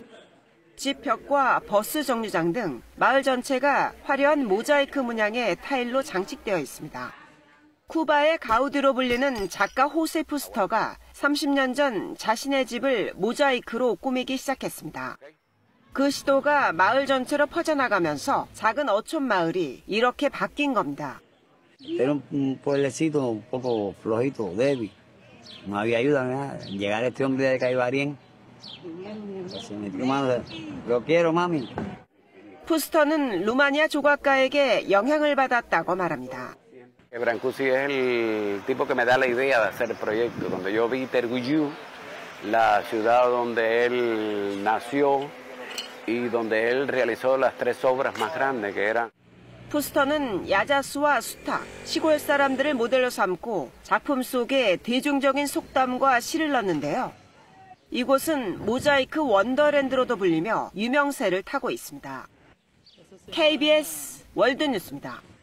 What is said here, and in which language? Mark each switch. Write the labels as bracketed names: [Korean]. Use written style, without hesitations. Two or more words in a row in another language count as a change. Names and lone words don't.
[Korean] 집 벽과 버스 정류장 등 마을 전체가 화려한 모자이크 문양의 타일로 장식되어 있습니다. 쿠바의 가우디로 불리는 작가 호세 푸스터가 30년 전 자신의 집을 모자이크로 꾸미기 시작했습니다. 그 시도가 마을 전체로 퍼져나가면서 작은 어촌 마을이 이렇게 바뀐 겁니다. [Spanish] Era un pueblecito un poco flojito, débil. No había ayuda, nada. Llegar este hombre de Caibarien. Lo quiero, mami. [Korean] 푸스터는 루마니아 조각가에게 영향을 받았다고 말합니다. [Spanish] Brancusi es el tipo que me da la idea de hacer el proyecto. Cuando yo vi Terguyú, la ciudad donde él nació y donde él realizó las tres obras más grandes que eran. [Korean] 푸스터는 야자수와 수탉, 시골 사람들을 모델로 삼고 작품 속에 대중적인 속담과 시를 넣는데요. 이곳은 모자이크 원더랜드로도 불리며 유명세를 타고 있습니다. KBS 월드뉴스입니다.